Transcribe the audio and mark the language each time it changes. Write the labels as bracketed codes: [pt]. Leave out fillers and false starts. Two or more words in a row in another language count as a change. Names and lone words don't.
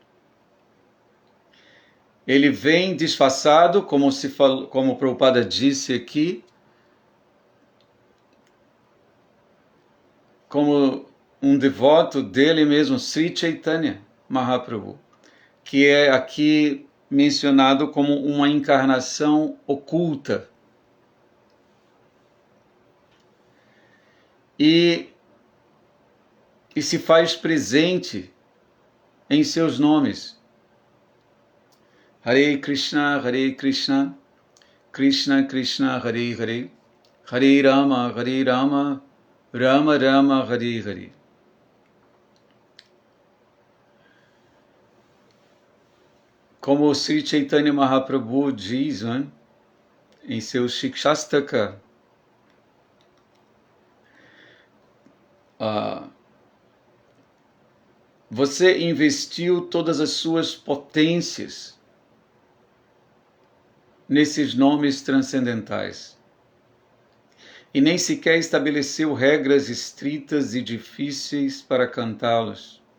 [pt] Ele vem disfarçado, como o Prabhupada disse aqui, como um devoto dele mesmo, Sri Chaitanya Mahaprabhu, que é aqui mencionado como uma encarnação oculta. E se faz presente em seus nomes. [sa] Hare Krishna, Krishna Krishna, Hare Hare, Hare Rama, Rama Rama, Hare Hare. [pt] Como o Sri Chaitanya Mahaprabhu diz, né, em seu Shikshastaka, você investiu todas as suas potências nesses nomes transcendentais e nem sequer estabeleceu regras estritas e difíceis para cantá-los.